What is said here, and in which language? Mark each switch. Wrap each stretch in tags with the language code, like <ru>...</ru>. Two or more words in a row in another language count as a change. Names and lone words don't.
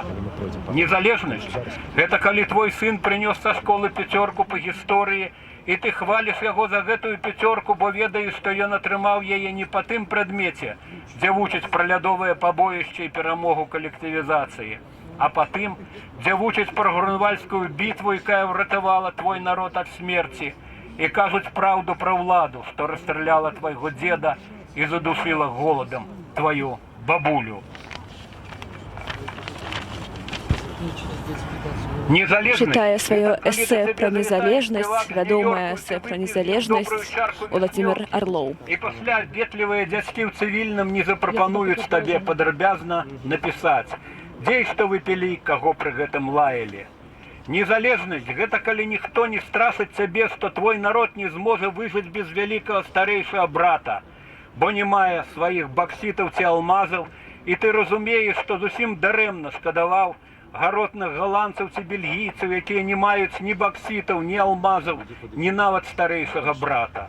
<be>Незалежнасць – гэта калі твой сын прынёс са школы 5 па гісторыі, і ты хваліш яго за гэтую 5, бо ведаеш, што ён атрымаў яе не па тым прадмеце, дзе вучаць пра лядовыя пабоішчы і перамогу калектывізацыі. а потым, дзе вучаць пра Грунвальдскую бітву, якая ўратавала твой народ ад смерці, і кажуць праўду пра ўладу, што расстраляла твайго дзеда і задушила голадам твою бабулю.</be> <ru>Читая свое эссе про незалежность, вядомое эссе про незалежность, Владимир Орлов.</ru> <be>І пасля ветлівыя дзядзькі ў цывільным не запрапануюць табе падрабязна напісаць, дзе і што вы пілі, каго пры гэтым лаялі. Незалежнасць – гэта калі ніхто не страшыць цябе, што твой народ не зможа выжыць без вялікага старэйшага брата, бо не мае сваіх баксітаў ці алмазаў, і ты разумееш, што зусім дарэмна шкадаваў гаротных галандцаў ці бельгійцаў, якія не маюць ні баксітаў, ні алмазаў, ні нават старэйшага брата.</be>